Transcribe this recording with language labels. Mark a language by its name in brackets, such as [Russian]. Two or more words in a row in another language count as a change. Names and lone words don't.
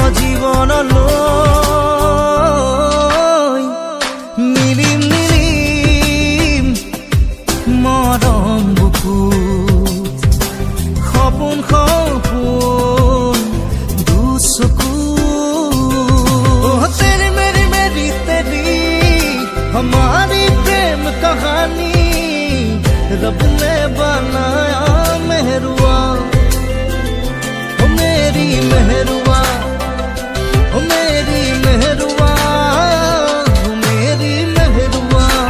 [Assamese] জীৱনলৈ মিলিম মিলিম মৰম বুকুত সপোন সপোন দুচকুত [Hindi] তেरी मेरी मेरी तेरी हमारी प्रेम कहानी रब ने बनाया मेहरुआ ओ मेरी मेहरुआ ओ मेरी मेहरुआ ओ मेरी मेहरुआ